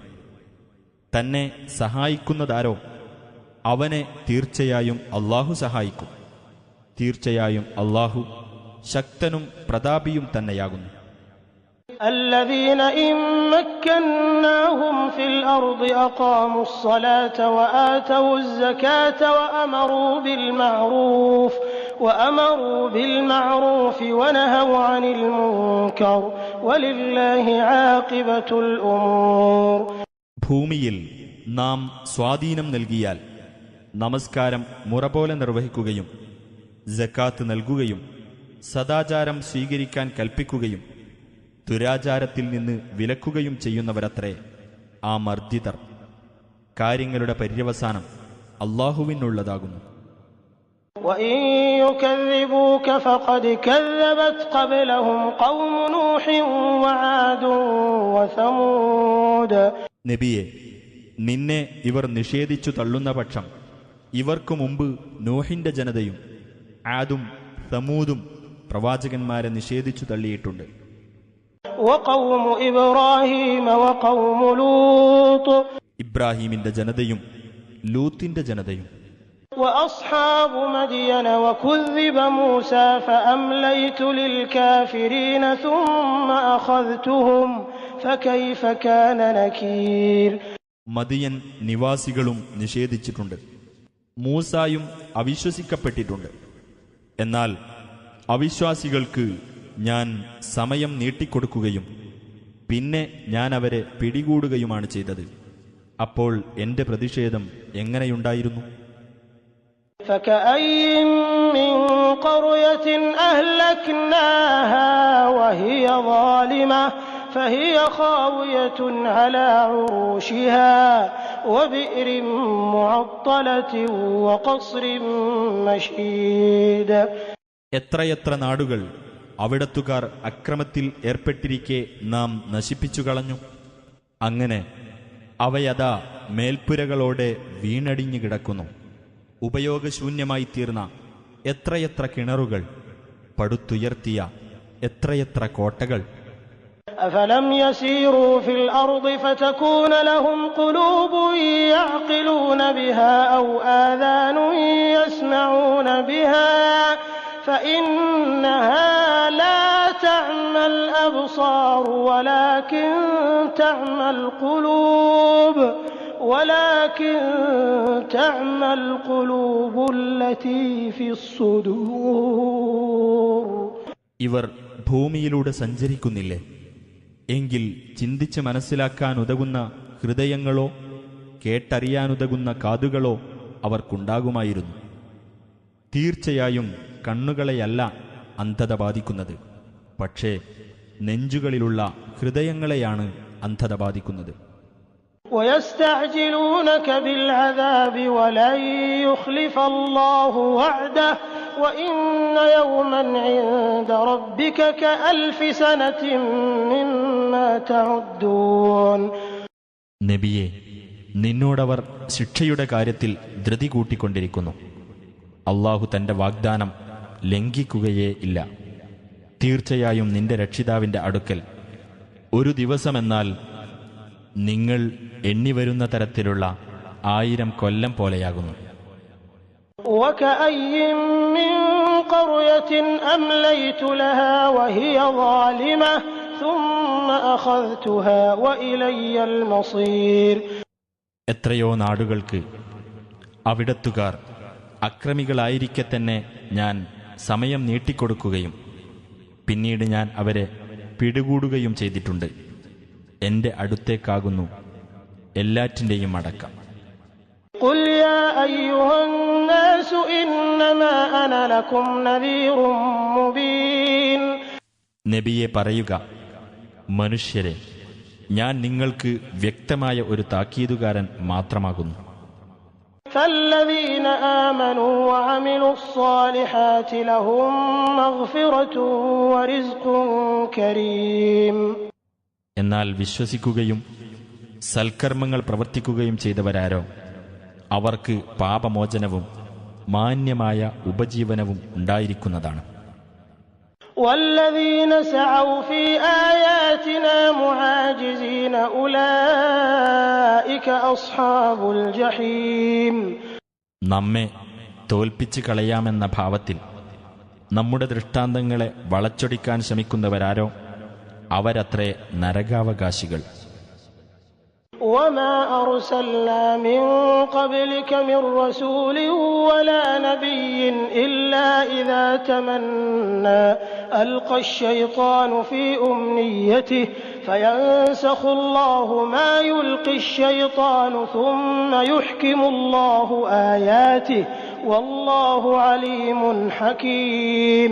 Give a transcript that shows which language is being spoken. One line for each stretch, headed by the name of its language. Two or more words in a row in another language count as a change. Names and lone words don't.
Malayalam: തന്നെ സഹായിക്കുന്നതാരോ അവനെ തീർച്ചയായും അല്ലാഹു സഹായിക്കും. തീർച്ചയായും അല്ലാഹു ശക്തനും പ്രതാപിയും തന്നെയാകുന്നു.
Arabic: الذين إن مكناهم في الأرض أقاموا الصلاة وآتوا الزكاة وأمروا بالمعروف ونهوا عن المنكر ولله عاقبة الأمور.
Malayalam: ഭൂമിയിൽ നാം സ്വാധീനം നൽകിയാൽ നമസ്കാരം മുറപോലെ നിർവഹിക്കുകയും സകാത്ത് നൽകുകയും സദാചാരം സ്വീകരിക്കാൻ കൽപ്പിക്കുകയും ദുരാചാരത്തിൽ നിന്ന് വിലക്കുകയും ചെയ്യുന്നവരത്രേ ആ മർദ്ദിതർ. കാര്യങ്ങളുടെ പര്യവസാനം അല്ലാഹുവിനുള്ളതാകുന്നു.
Arabic: وإن يكذبوك فقد كذبت قبلهم قوم نوح وعاد وثمود.
Malayalam: നബിയെ, നിന്നെ ഇവർ നിഷേധിച്ചു തള്ളുന്ന പക്ഷം ഇവർക്കു മുമ്പ് നോഹിന്റെ ജനതയും ആദും സമൂദും പ്രവാചകന്മാരെ നിഷേധിച്ചു തള്ളിയിട്ടുണ്ട്.
Arabic: وقوم إبراهيم وقوم لوط.
Malayalam: ഇബ്രാഹീമിന്റെ ജനതയും ലൂത്തിന്റെ ജനതയും.
Arabic: وأصحاب مدين وكذب موسى فأمليت للكافرين ثم أخذتهم فكيف كان نكير.
Malayalam: മദിയൻ നിവാസികളും നിഷേധിച്ചിട്ടുണ്ട്. മൂസായും അവിശ്വസിക്കപ്പെട്ടിട്ടുണ്ട്. എന്നാൽ അവിശ്വാസികൾക്ക് ഞാൻ സമയം നീട്ടിക്കൊടുക്കുകയും പിന്നെ ഞാൻ അവരെ പിടികൂടുകയുമാണ് ചെയ്തത്. അപ്പോൾ എന്റെ പ്രതിഷേധം എങ്ങനെയുണ്ടായിരുന്നു?
Arabic: فكأين من قرية أهلكناها وهي ظالمة فهي خاوية على عروشها وبئر معطلة وقصر مشيد.
Malayalam: എത്രയെത്ര നാടുകൾ അവിടത്തുകാർ അക്രമത്തിൽ ഏർപ്പെട്ടിരിക്കെ നാം നശിപ്പിച്ചു കളഞ്ഞു. അങ്ങനെ അവയതാ മേൽപ്പുരകളോടെ വീണടിഞ്ഞു കിടക്കുന്നു. ഉപയോഗശൂന്യമായി തീർന്ന എത്രയെത്ര കിണറുകൾ, പടുത്തുയർത്തിയ എത്രയെത്ര കോട്ടകൾ.
Arabic: أفلم يسيروا في الأرض فتكون لهم قلوب يعقلون بها أو آذان يسمعون بها فإنها لا تعمى الأبصار ولكن تعمى القلوب التي في الصدور.
Malayalam: ഇവർ ഭൂമിയിലൂടെ സഞ്ചരിക്കുന്നില്ലേ? എങ്കിൽ ചിന്തിച്ച് മനസ്സിലാക്കാനുതകുന്ന ഹൃദയങ്ങളോ കേട്ടറിയാനുതകുന്ന കാതുകളോ അവർക്കുണ്ടാകുമായിരുന്നു. തീർച്ചയായും കണ്ണുകളെയല്ല അന്ധത ബാധിക്കുന്നത്, പക്ഷേ നെഞ്ചുകളിലുള്ള ഹൃദയങ്ങളെയാണ് അന്ധത ബാധിക്കുന്നത്.
Arabic: ويستعجلونك بالعذاب ولن يخلف الله وعده وإن يوما عند ربك كألف سنة مما تعدون.
Malayalam: നബിയെ, നിന്നോടവർ ശിക്ഷയുടെ കാര്യത്തിൽ ധൃതി കൂട്ടിക്കൊണ്ടിരിക്കുന്നു. അല്ലാഹു തന്റെ വാഗ്ദാനം ലംഘിക്കുകയേ ഇല്ല. തീർച്ചയായും നിന്റെ രക്ഷിതാവിന്റെ അടുക്കൽ ഒരു ദിവസമെന്നാൽ നിങ്ങൾ എണ്ണിവരുന്ന തരത്തിലുള്ള 1000 കൊല്ലം പോലെയാകുന്നു.
Arabic: وكأين من قرية أمليت لها وهي ظالمة ثم أخذتها وإلي المصير.
Malayalam: എത്രയോ നാടുകൾക്ക് അവിടത്തുകാർ അക്രമികളായിരിക്കെ തന്നെ ഞാൻ സമയം നീട്ടിക്കൊടുക്കുകയും പിന്നീട് ഞാൻ അവരെ പിടികൂടുകയും ചെയ്തിട്ടുണ്ട്. എന്റെ അടുത്തേക്കാകുന്നു എല്ലാറ്റിൻ്റെയും അടക്കം.
Arabic: قل يا أيها الناس إنما أنا لكم نذير مبين.
Malayalam: നബിയെ പറയുക, മനുഷ്യരെ, ഞാൻ നിങ്ങൾക്ക് വ്യക്തമായ ഒരു താക്കീതുകാരൻ മാത്രമാകുന്നു.
Arabic: فالذين آمنوا وعملوا الصالحات لهم مغفرة ورزق كريم.
Malayalam: എന്നാൽ വിശ്വസിക്കുകയും സൽക്കർമ്മങ്ങൾ പ്രവർത്തിക്കുകയും ചെയ്തവരാരോ അവർക്ക് പാപമോചനവും മാന്യമായ ഉപജീവനവും ഉണ്ടായിരിക്കുന്നതാണ്.
Arabic: والذين سعوا في آياتنا معاجزين أولئك أصحاب الجحيم.
Malayalam: നമ്മെ തോൽപ്പിച്ച് കളയാമെന്ന ഭാവത്തിൽ നമ്മുടെ ദൃഷ്ടാന്തങ്ങളെ വളച്ചൊടിക്കാൻ ശ്രമിക്കുന്നവരാരോ അവരത്രേ നരകാവകാശികൾ.
Arabic: وما أرسلنا من قبلك من رسول ولا نبي إلا إذا تمنى ألقى الشيطان في أمنيته فينسخ الله ما يلقي الشيطان ثم يحكم الله آياته والله عليم حكيم.